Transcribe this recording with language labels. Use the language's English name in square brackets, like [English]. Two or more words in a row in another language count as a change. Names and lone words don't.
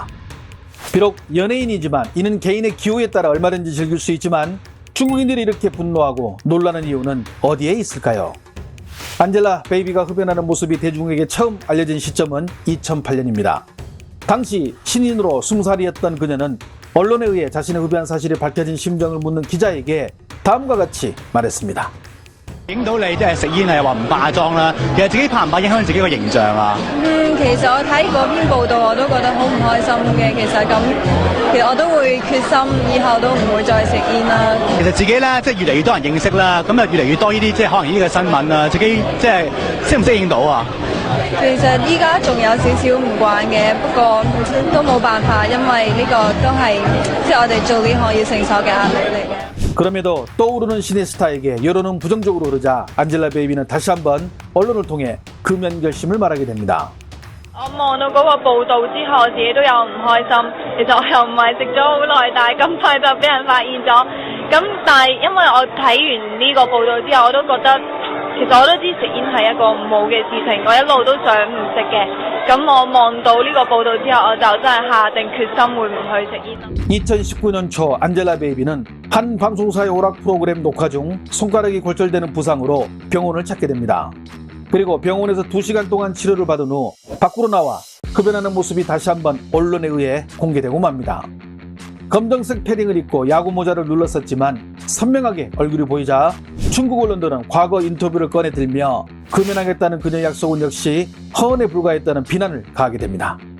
[Korean] 비록 연예인이지만 이는 개인의 기호에 따라 얼마든지 즐길 수 있지만 중국인들이 이렇게 분노하고 놀라는 이유는 어디에 있을까요? 안젤라 베이비가 흡연하는 모습이 대중에게 처음 알려진 시점은 2008년입니다. 당시 신인으로 20살이었던 그녀는 언론에 의해 자신의 흡연 사실이 밝혀진 심정을 묻는 기자에게 다음과 같이 말했습니다. [Cantonese] 影到你即係食煙係話唔化妝啦，其實自己怕唔怕影響自己個形象啊？其實我睇嗰篇報道我都覺得好唔開心嘅。其實我都會決心以後都唔會再食煙啦。其實自己咧即係越嚟越多人認識啦，咁啊越嚟越多呢啲即係可能呢啲嘅新聞啊，自己即係適唔適應到啊？其實依家仲有少少唔慣嘅，不過都冇辦法，因為呢個都係即係我哋做呢行要承受嘅壓力嚟嘅。 [Korean] 그럼에도 떠오르는 신의 스타에게 여론은 부정적으로 흐르자 안젤라 베이비는 다시 한번 언론을 통해 금연 결심을 말하게 됩니다. [Cantonese] 我望到嗰個報導之後，我自己都有唔開心。其實我又唔係食咗好耐，但係咁快就俾人發現咗。但係因為我睇完呢個報導之後，我都覺得其實我都知食煙係一個唔好嘅事情，我一路都想唔食嘅。咁我望到呢個報導之後，我就真係下定決心會唔去食煙。 [Korean] 2019년 초 안젤라 베이비는 한 방송사의 오락 프로그램 녹화 중 손가락이 골절되는 부상으로 병원을 찾게 됩니다. 그리고 병원에서 2시간 동안 치료를 받은 후 밖으로 나와 흡연하는 모습이 다시 한번 언론에 의해 공개되고 맙니다. 검정색 패딩을 입고 야구 모자를 눌렀었지만 선명하게 얼굴이 보이자 중국 언론들은 과거 인터뷰를 꺼내 들며 금연하겠다는 그녀의 약속은 역시 허언에 불과했다는 비난을 가하게 됩니다.